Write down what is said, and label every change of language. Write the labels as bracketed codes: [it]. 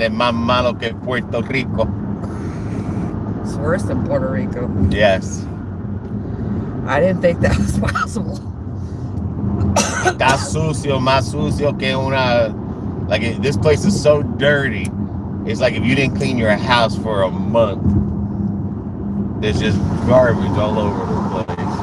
[es] Es más malo que Puerto Rico. [en] It's worse than Puerto Rico. Yes. I didn't think that was possible. [es] Está sucio, más sucio que una... [en] Like, this place is so dirty. It's like if you didn't clean your house for a month. There's just garbage all over the place.